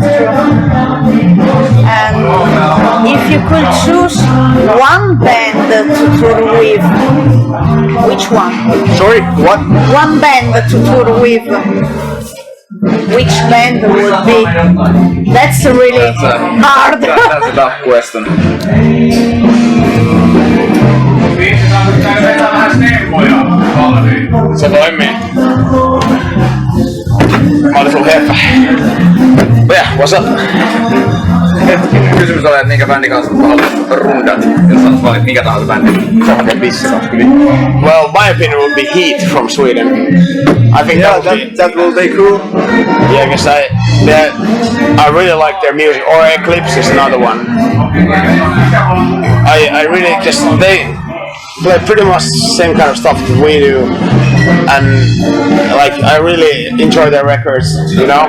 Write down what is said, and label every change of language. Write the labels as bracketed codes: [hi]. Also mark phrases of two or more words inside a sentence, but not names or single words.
[en] And if you could choose one band to tour with, which one? Sorry, what? One band to tour with. Which band would be? That's really hard. That's a tough question. [fi] Se toimii. Mä olin sun heppä. [en] Yeah, what's up? [fi] Kysymys oli, että minkä bändin kanssa haluaisit rundat, jos saisit valita minkä tahansa bändin. [en] Well, my opinion would be Heat from Sweden. I think that will be cool. Yeah, because I really like their music. Or Eclipse is another one. I really just they play pretty much the same kind of stuff that we do, and like I really enjoy their records, you know.